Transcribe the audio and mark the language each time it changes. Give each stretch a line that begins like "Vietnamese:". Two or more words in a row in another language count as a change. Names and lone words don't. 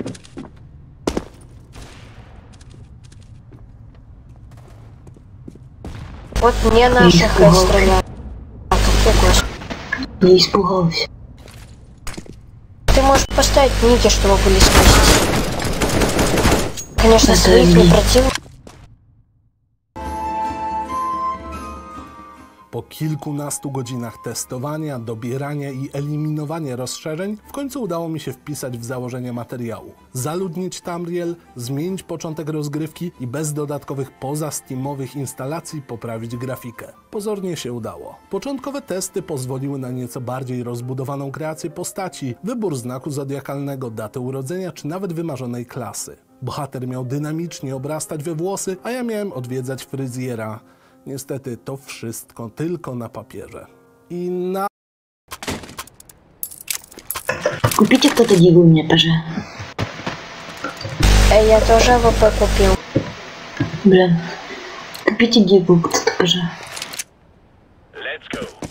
Russian: Вот мне наших стреляют. А каких наших? Не испугался. Ты можешь поставить ники, чтобы были слышать. Конечно, Это своих не не- противно.
Polish: Po kilkunastu godzinach testowania, dobierania i eliminowania rozszerzeń, w końcu udało mi się wpisać w założenia materiału. Zaludnić Tamriel, zmienić początek rozgrywki i bez dodatkowych poza-steamowych instalacji poprawić grafikę. Pozornie się udało. Początkowe testy pozwoliły na nieco bardziej rozbudowaną kreację postaci, wybór znaku zodiakalnego, datę urodzenia czy nawet wymarzonej klasy. Bohater miał dynamicznie obrastać we włosy, a ja miałem odwiedzać fryzjera. Niestety to wszystko tylko na papierze. I na...
Russian: Купите кто-то гигу у меня, пожалуйста. Я тоже АВП купил. Блин. Купите гигу кто-то, пожалуйста.
English: Let's go.